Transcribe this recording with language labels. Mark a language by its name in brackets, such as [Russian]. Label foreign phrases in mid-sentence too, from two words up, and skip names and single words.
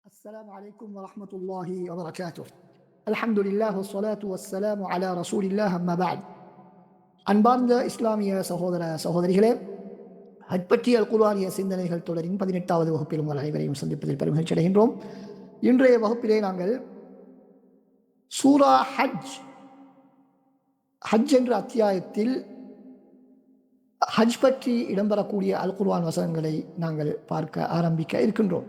[Arabic] السلام عليكم ورحمة الله وبركاته. الحمد لله والصلاة والسلام على رسول الله أما بعد. [Tamil] அன்பார்ந்த இஸ்லாமிய சகோதர சகோதரிகளே, ஹஜ்பற்றியல் குர்ஆனிய சிந்தனைகள் தொடரின் 18வது வகுப்பில் உங்கள் அனைவரையும் சந்திப்பதில் பெருமகிழ்ச்சி அடைகின்றோம். இன்றைய வகுப்பிலே நாங்கள் சூரா ஹஜ் என்ற அத்தியாயத்தில் ஹஜ் பற்றி இடம்பெறக்கூடிய அல் குர்ஆன் வசனங்களை நாங்கள் பார்க்க ஆரம்பிக்க இருக்கின்றோம்.